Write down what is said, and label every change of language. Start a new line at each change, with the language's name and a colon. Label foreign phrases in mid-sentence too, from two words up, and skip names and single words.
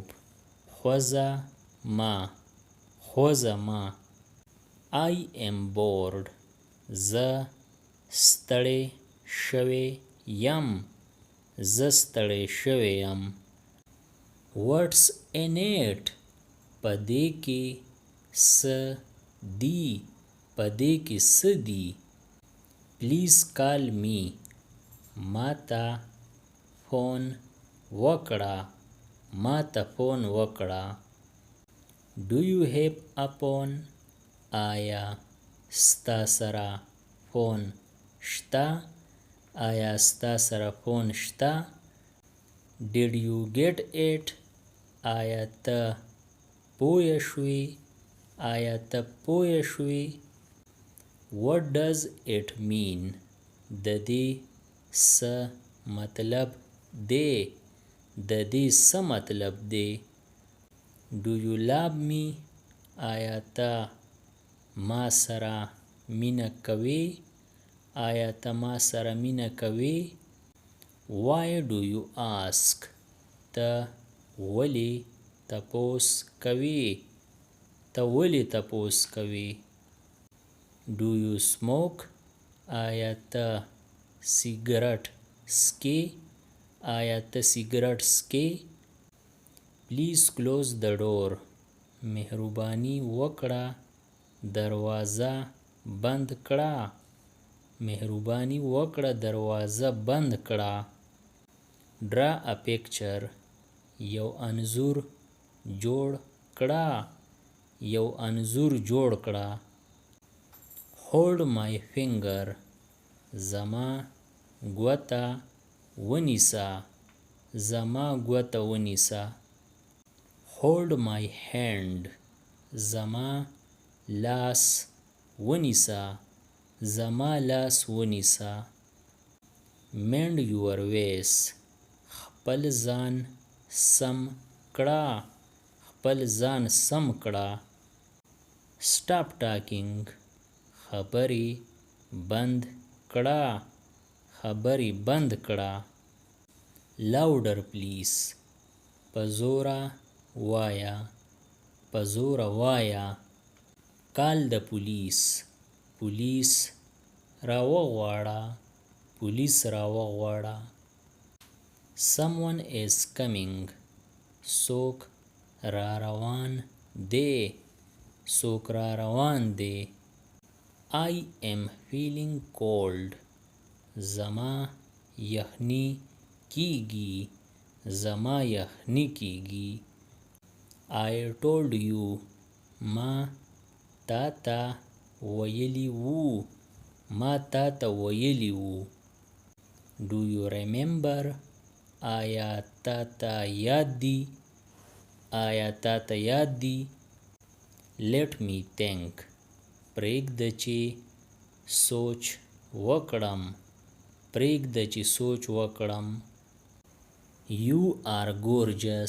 Pashto: خوځه مه. خوځه مه.
English: I am bored.
Pashto: زه ستړی شوی یم. زه ستړی شوی یم.
English: What's in it?
Pashto: په دې کې څه دي؟ په دې کې څه دي؟
English: Please call me.
Pashto: ما ته فون وکړه. ما ته فون وکړه.
English: Do you have a phone?
Pashto: آیا ستا سره فون شته؟ آیا ستا سره فون شته؟
English: Did you get it?
Pashto: آیا ته پوه شوې؟ آیا ته پوه شوې؟
English: What does it mean?
Pashto: د دې څه مطلب دی؟ د دې څه مطلب دی؟
English: Do you love me?
Pashto: آیا ته ما سره مینه کوې؟ آیا ته ما سره مینه کوې؟
English: Why do you ask?
Pashto: ته ولې تپوس کوې؟ ته ولې تپوس کوې؟
English: Do you smoke?
Pashto: آیا ته سیګرټ څکې؟ آیا ته سیګرټ څکې؟
English: Please close the door.
Pashto: مهرباني وکړه دروازه بند کړه. مهرباني وکړه دروازه بند کړه.
English: Draw a picture.
Pashto: یو انځور جوړ کړه. یو انځور جوړ کړه.
English: Hold my finger.
Pashto: زما ګوته ونیسه. زما ګوته ونیسه.
English: Hold my hand.
Pashto: زما لاس ونیسه. زما لاس ونیسه.
English: Mend your ways.
Pashto: خپل ځان سم کړه. خپل ځان سم کړه.
English: Stop talking.
Pashto: خبرې بند کړه. خبرې بند کړه.
English: Louder please.
Pashto: په زوره وایه. په زوره وایه.
English: Call the police.
Pashto: پولیس راوغواړه. پولیس راوغواړه.
English: Someone is coming.
Pashto: څوک را روان دی. څوک را روان دی.
English: I am feeling cold.
Pashto: زما یخني کیږي. زما یخني کیږي.
English: I told you.
Pashto: ما تا ته ویلی وو. ما تا ته ویلی وو.
English: Do you remember?
Pashto: آیا تا ته یاد دی؟ آیا تا ته یاد دی؟
English: Let me think.
Pashto: پرېږده چې سوچ وکړم. پرېږده چې سوچ وکړم.
English: You are gorgeous.